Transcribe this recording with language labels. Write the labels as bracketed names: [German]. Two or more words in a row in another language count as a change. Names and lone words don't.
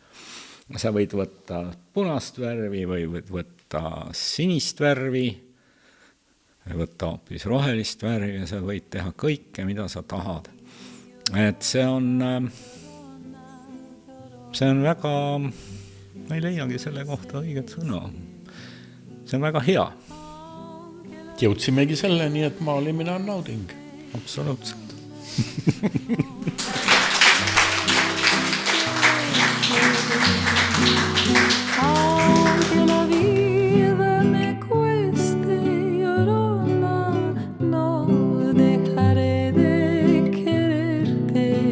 [Estonian] Sa võid võtta punast värvi või võid võtta sinist värvi, võtta hoopis rohelist värvi ja sa võid teha kõike, mida sa tahad. Et see on väga, ma ei leiagi selle kohta õiget sõna. See on väga hea. Jõudsimegi selleni, et maalimine on nauding. Absoluutselt. [Spanish] Aunque la vida me cueste, llorona, no dejaré de quererte.